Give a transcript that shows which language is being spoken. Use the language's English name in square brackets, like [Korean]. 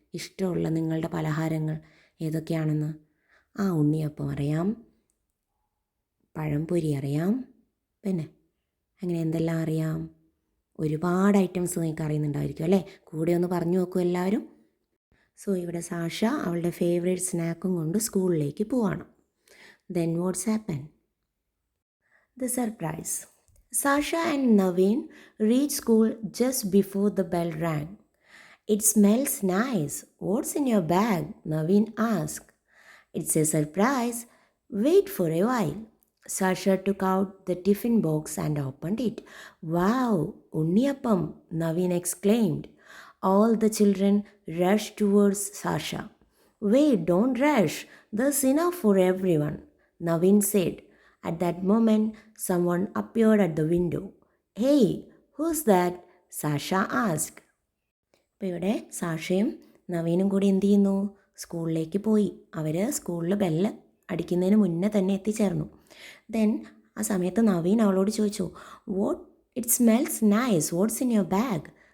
[Malayalam] ഇഷ്ടമുള്ള നിങ്ങളുടെ പലഹാരങ്ങൾ ഏതൊക്കെയാണെന്ന്. ഉണ്ണിയപ്പം അറിയാം, പഴംപൊരി അറിയാം, പിന്നെ അങ്ങനെ എന്തെല്ലാം അറിയാം? ഒരുപാട് ഐറ്റംസ് നിങ്ങൾക്ക് അറിയുന്നുണ്ടായിരിക്കും അല്ലേ. കൂടെ ഒന്ന് പറഞ്ഞു നോക്കൂ എല്ലാവരും. സോ ഇവിടെ സാഷ അവളുടെ ഫേവറേറ്റ് സ്നാക്കും കൊണ്ട് സ്കൂളിലേക്ക് പോവാണ്. [English] Then what's happen? The surprise. Sasha and Naveen reached school just before the bell rang. It smells nice. What's in your bag? Naveen asked. It's a surprise. Wait for a while. Sasha took out the tiffin box and opened it. Wow, Unniyappam, Naveen exclaimed. All the children rushed towards Sasha. Wait, don't rush. There's enough for everyone, Naveen said. At that moment, someone appeared at the window. Hey, who's that? Sasha asked. [Malayalam] അപ്പോൾ ഇവിടെ സാഷയും നവീനും കൂടി എന്ത് ചെയ്യുന്നു? സ്കൂളിലേക്ക് പോയി. അവർ സ്കൂളിൽ bell അടിക്കുന്നതിന് മുന്നേ തന്നെ എത്തിച്ചേർന്നു. [English] then [Malayalam] ആ സമയത്ത് നവീൻ അവളോട് ചോദിച്ചു, [English] It smells nice, what's in your bag?